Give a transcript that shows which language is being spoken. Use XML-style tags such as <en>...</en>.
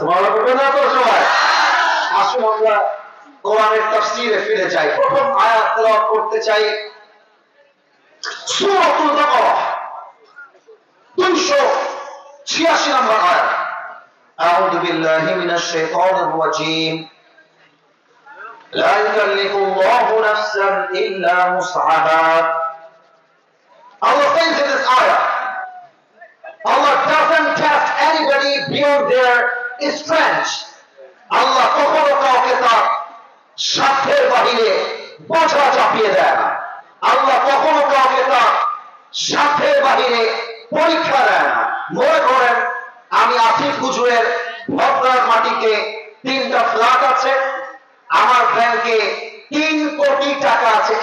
<bn>সুবহানাল্লাহ বলবেন না তো সবাই? আসুন আমরা কোরআনের তাফসীরে ফিরে যাই। প্রথম আয়াত তেলাওয়াত করতে চাই, সূরাতুল বাকারা 286 নম্বর আয়াত।</bn> <ar>আউযু বিল্লাহি মিনাশ শাইতানির রাজীম। لا يكلف الله نفسا إلا وسعها.</ar> <en>Allah says in this ayah, Allah doesn't test anybody beyond their strength.</en> <bn>Allah কখনো কাউকে তার সাধ্যের বাহিরে বোঝা চাপিয়ে দেয় না। আল্লাহ কখনো কাউকে তার সাধ্যের বাহিরে পরীক্ষা দেয় না। মনে করেন আমি আসিফ হুজুরের ভদ্রার মাটিতে 3টা ফ্ল্যাট আছে, আমার ব্যাংকে 3 কোটি টাকা আছে।</bn>